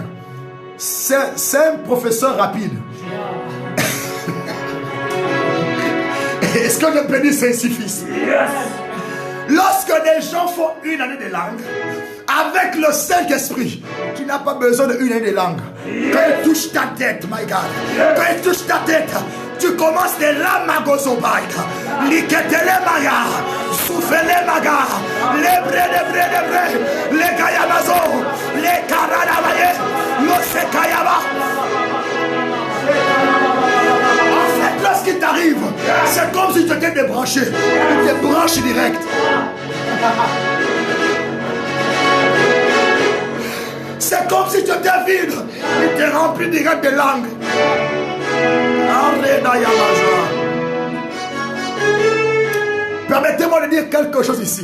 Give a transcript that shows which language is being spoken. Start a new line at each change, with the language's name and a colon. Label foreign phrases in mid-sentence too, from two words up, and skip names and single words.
French: C'est un professeur rapide. Est-ce que je peux dire Saint-Suffice? Lorsque des gens font une année de langue, avec le Saint-Esprit, tu n'as pas besoin d'une année de langue. Quand il touche ta tête,
English: my God.
French: Quand il touche ta tête, tu commences de la magozobaïda. Liketele maya. Soufele maga. Les bre. Les gayamazo. Les karadamaye. L'osekayaba. En fait, lorsqu'il t'arrive, c'est comme si tu étais débranché. Il te branche direct. C'est comme si tu étais vide. Il te remplit direct de langue. Permettez-moi de dire quelque chose ici.